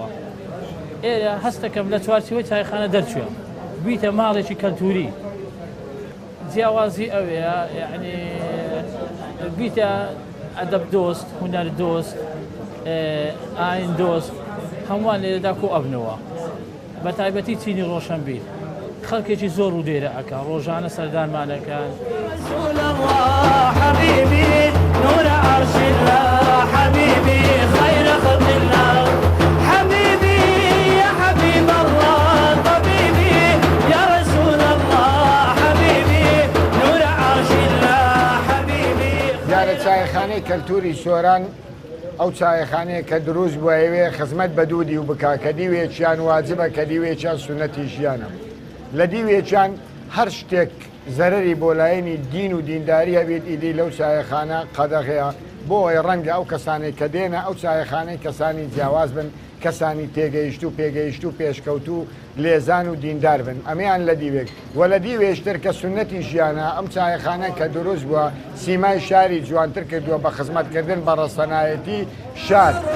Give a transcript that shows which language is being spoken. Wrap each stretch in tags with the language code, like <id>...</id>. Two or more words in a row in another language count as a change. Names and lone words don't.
<ckb>ئێرە هەستەکەم لە چوارچەوەی چایخانە دەرچوێ بیتە ماڵێکی کەلتوری جیاوازی ئەوەیە یعنی بیتە ئەدەب دۆست هونەر دۆست ئاین دۆست هەمووان لێرەدا کۆ ئەبنەوە بە تایبەتی چینی ڕۆشنبیر خەڵکێکی زۆر و دێرە ئەکە ڕۆژانە سەردانمانەکان</ckb> <ar>حبيبي نور عرش الله حبيبي خير خلق الله حبيبي يا حبيب الله طبيبي يا رسول الله حبيبي نور عرش الله حبيبي</ar> <ckb>دیارە چایخانەی کەلتوری سۆران ئەو چایخانەیە کە دروست بووەوێ خزمەت بە دوو دیو بکا کە دیوێکیان واجبە کە دیوێکیان سونەتی ژیانە لە دیوێکیان هەر شتێک زەرری بۆ لایەنی دین و دینداری هەبێت ئیدی لەو چایەخانە قەدەغەیە بۆ ئەوەی ڕەنگە ئەو کەسانی کە دێنە ئەو چایەخانەی کەسانی جیاواز بن کەسانی تێگەیشت و پێگەیشت و پێشکەوت و لێزان و دیندار بن ئەمەیان لە دیوێک وە لە دیوێشتر کە سونەتی ژیانە ئەم چایەخانە کە دروست بووە سیمای شاری جوانتر کردووە بە خزمەتکردن بە ڕەسەنایەتی شار</ckb>